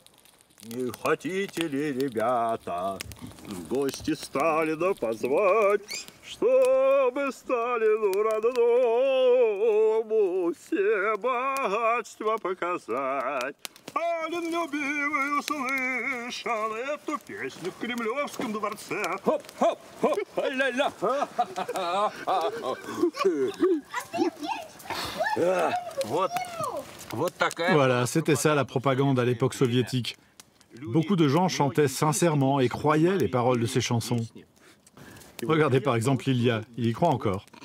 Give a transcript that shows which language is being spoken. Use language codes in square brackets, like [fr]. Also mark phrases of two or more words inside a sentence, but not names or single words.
[ru] Не хотите ли, ребята, в гости Сталина позвать, чтобы Сталину родному все богатства показать? Сталин любимый услышал эту песню в Кремлевском дворце. Хоп-хоп-хоп, ля-ля. [fr] Voilà, c'était ça la propagande à l'époque soviétique. Beaucoup de gens chantaient sincèrement et croyaient les paroles de ces chansons. Regardez par exemple Ilya, il y croit encore.